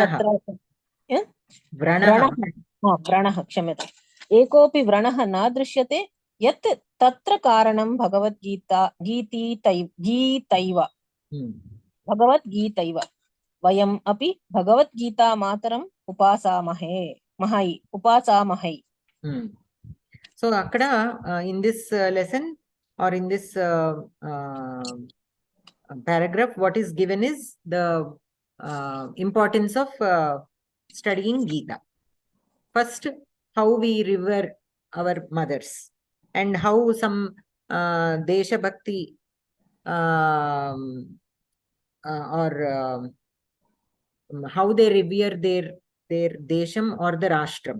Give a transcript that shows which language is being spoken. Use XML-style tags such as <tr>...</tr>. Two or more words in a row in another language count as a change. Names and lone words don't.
<sa>व्रणः क्षम्यताम् एकोऽपि व्रणः न दृश्यते यत् तत्र कारणं भगवद्गीतैव वयम् अपि भगवद्गीता मातरम् उपासामहे</sa> <en>సో అక్కడ in this lesson or in this paragraph what is given is the importance of studying Geeta. First, how we revere our mothers and how some</en> <sa>देश भक्ति</sa> <en>or how they revere their desham or the rashtram.</en>